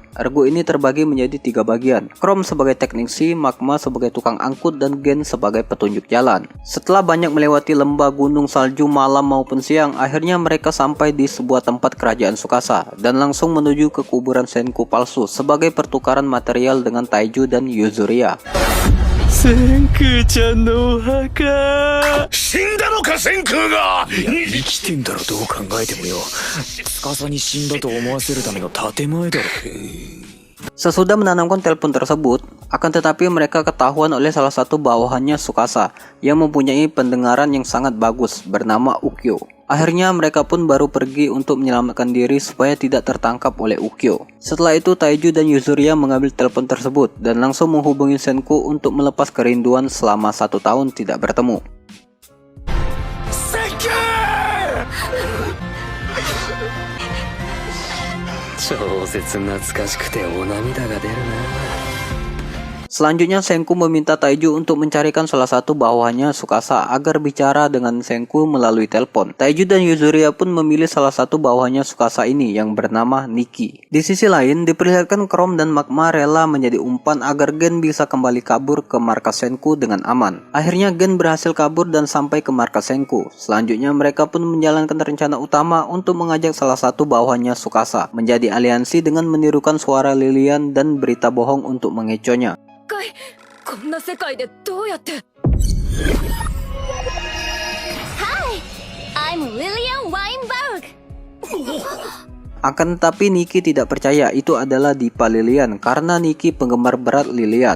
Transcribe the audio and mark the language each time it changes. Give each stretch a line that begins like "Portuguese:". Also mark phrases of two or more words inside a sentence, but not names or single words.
Indonesian: Regu ini terbagi menjadi 3 bagian. Chrome sebagai teknisi, Magma sebagai tukang angkut, dan Gen sebagai petunjuk jalan. Setelah banyak melewati lembah, gunung, salju, malam maupun siang, akhirnya mereka sampai di sebuah tempat kerajaan Tsukasa dan langsung menuju ke kuburan Senku palsu sebagai pertukaran material dengan Taiju dan Yuzuria.
Japanese: 千空ちゃんのお墓。死んだのか千空が。いや生きてんだろどう考えてもよ。司に死んだと思わせるための建前だろ。
Indonesian: Sesudah menanamkan telepon tersebut, akan tetapi mereka ketahuan oleh salah satu bawahannya Tsukasa yang mempunyai pendengaran yang sangat bagus bernama Ukyo. Akhirnya mereka pun baru pergi untuk menyelamatkan diri supaya tidak tertangkap oleh Ukyo. Setelah itu Taiju dan Yuzuria mengambil telepon tersebut dan langsung menghubungi Senku untuk melepas kerinduan selama 1 tahun tidak bertemu.
Japanese: 超絶懐かしくてお涙が出るな。
Indonesian: Selanjutnya Senku meminta Taiju untuk mencarikan salah satu bawahannya Tsukasa agar bicara dengan Senku melalui telepon. Taiju dan Yuzuria pun memilih salah satu bawahannya Tsukasa ini yang bernama Nikki. Di sisi lain, diperlihatkan Chrome dan Magma rela menjadi umpan agar Gen bisa kembali kabur ke markas Senku dengan aman. Akhirnya Gen berhasil kabur dan sampai ke markas Senku. Selanjutnya mereka pun menjalankan rencana utama untuk mengajak salah satu bawahannya Tsukasa menjadi aliansi dengan menirukan suara Lilian dan berita bohong untuk mengecohnya.
Japanese: こんな世界でどうやって
English: Hi, I'm Lillian Weinberg.
Indonesian: Akan tetapi Nikki tidak percaya itu adalah Dipa Lilian karena Nikki penggemar berat Lilian.